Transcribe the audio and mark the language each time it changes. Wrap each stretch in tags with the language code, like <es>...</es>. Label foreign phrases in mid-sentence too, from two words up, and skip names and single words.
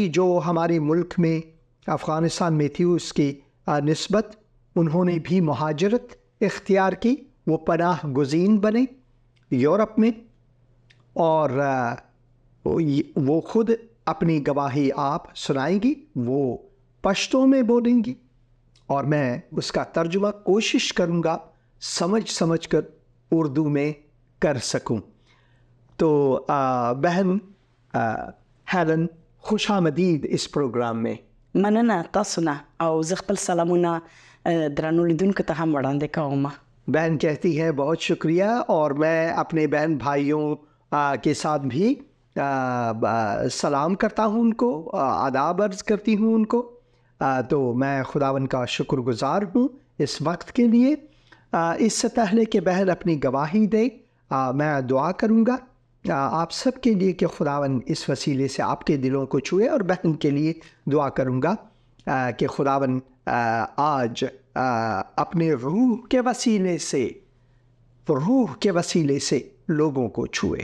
<ur>جو ہمارے ملک میں افغانستان میں تھی اس کی نسبت انہوں نے بھی مہاجرت اختیار کی، وہ پناہ گزین بنے یورپ میں، اور وہ خود اپنی گواہی آپ سنائیں گی، وہ پشتو میں بولیں گی اور میں اس کا ترجمہ کوشش کروں گا سمجھ کر اردو میں کر سکوں۔ تو بہن هیلن، خوش آمدید اس پروگرام میں۔</ur> <ps>مننه، تاسو نه او زه خپل سلامونه درنو لیدونکو ته هم وړاندې کوم۔</ps> <ur>بہن کہتی ہے بہت شکریہ، اور میں اپنے بہن بھائیوں کے ساتھ بھی سلام کرتا ہوں، ان کو آداب عرض کرتی ہوں ان کو۔ تو میں خداوند کا شکر گزار ہوں اس وقت کے لیے۔ اس سے پہلے کہ بہن اپنی گواہی دے، میں دعا کروں گا آپ سب کے لیے کہ خداوند اس وسیلے سے آپ کے دلوں کو چھوئے، اور بہن کے لیے دعا کروں گا کہ خداوند آج اپنے روح کے وسیلے سے لوگوں کو چھوئے۔</ur>